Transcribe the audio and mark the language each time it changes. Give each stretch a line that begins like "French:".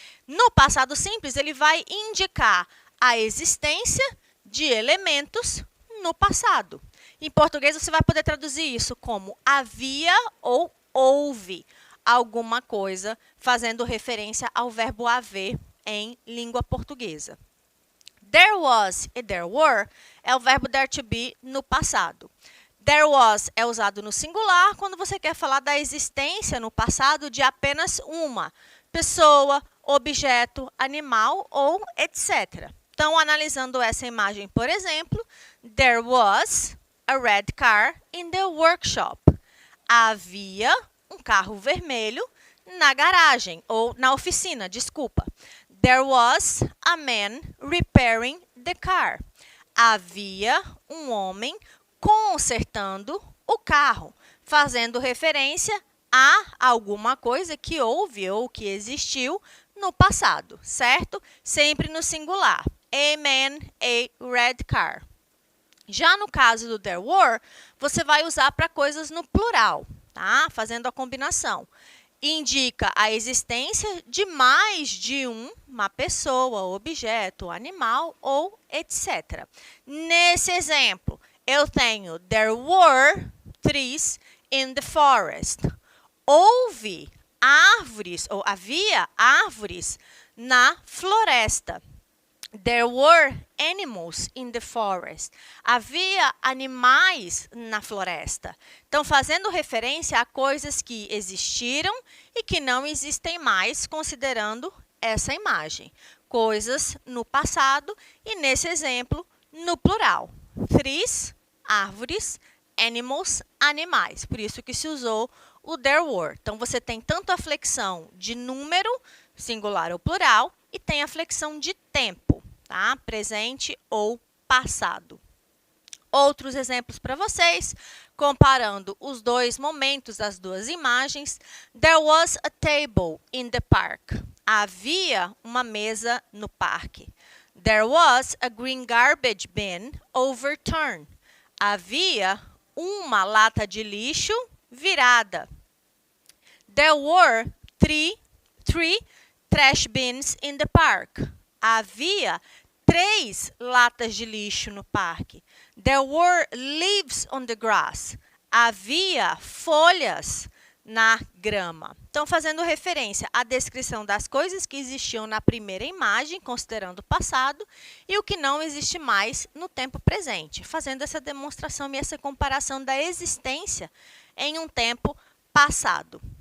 Portuguese: No passado simples, ele vai indicar a existência de elementos no passado. Em português, você vai poder traduzir isso como havia ou houve alguma coisa, fazendo referência ao verbo haver em língua portuguesa. There was e there were é o verbo there to be no passado. There was é usado no singular quando você quer falar da existência no passado de apenas uma pessoa, objeto, animal ou etc. Então, analisando essa imagem, por exemplo,
English: there was a red car in the workshop.
Portuguese: Havia um carro vermelho na garagem, ou na oficina, desculpa.
English: There was a man repairing the car.
Portuguese: Havia um homem consertando o carro, fazendo referência a alguma coisa que houve ou que existiu no passado, certo? Sempre no singular. A man, a red car. Já no caso do there were, você vai usar para coisas no plural, tá? Fazendo a combinação. Indica a existência de mais de uma pessoa, objeto, animal ou etc. Nesse exemplo, eu tenho
English: there were trees in the forest.
Portuguese: Houve árvores, ou havia árvores na floresta.
English: There were animals in the forest.
Portuguese: Havia animais na floresta. Então, fazendo referência a coisas que existiram e que não existem mais, considerando essa imagem. Coisas no passado e, nesse exemplo, no plural. Trees, árvores, animals, animais. Por isso que se usou o there were. Então, você tem tanto a flexão de número, singular ou plural, e tem a flexão de tempo, tá? Presente ou passado. Outros exemplos para vocês, comparando os dois momentos das duas imagens.
English: There was a table in the park.
Portuguese: Havia uma mesa no parque.
English: There was a green garbage bin overturned.
Portuguese: Havia uma lata de lixo virada.
English: There were three trash bins in the park.
Portuguese: Havia 3 latas de lixo no parque.
English: There were leaves on the grass.
Portuguese: Havia folhas na grama. Então, fazendo referência à descrição das coisas que existiam na primeira imagem, considerando o passado, e o que não existe mais no tempo presente, fazendo essa demonstração e essa comparação da existência em um tempo passado.